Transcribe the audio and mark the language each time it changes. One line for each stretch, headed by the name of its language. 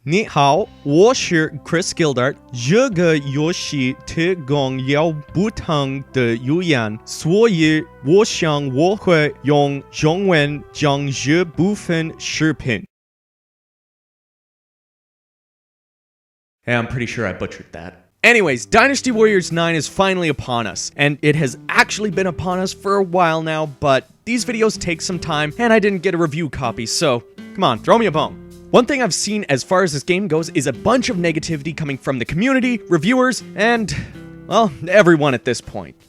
Chinese: 你好，我是 Chris Gildart。这个游戏提供了不同的语言，所以我想我会用中文讲这部分视频。
English: Hey, I'm pretty sure I butchered that. Anyways, Dynasty Warriors 9 is finally upon us, and it has actually been upon us for a while now, but these videos take some time, and I didn't get a review copy, so come on, throw me a bone. One thing I've seen as far as this game goes is a bunch of negativity coming from the community, reviewers, and, well, everyone at this point.